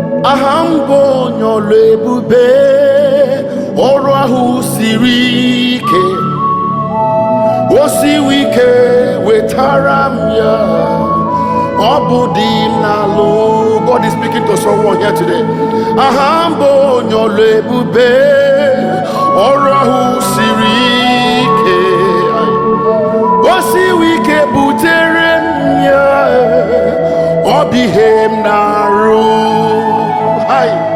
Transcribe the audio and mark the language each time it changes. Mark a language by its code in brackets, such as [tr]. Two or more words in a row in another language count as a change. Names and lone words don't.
[ig] Aha m bụ onye ọlụ ebube, ọrụ ahụ siri ike, o siwe ike wetara m ya, ọ bụ di m na-alụ. [en] God is speaking to someone here today. [ig] Aha m bụ onye ọlụ ebube, ọrụ ahụ siri ike, o siwe ike butere m ya, ọ bụ ihe m na-arụ. Hai.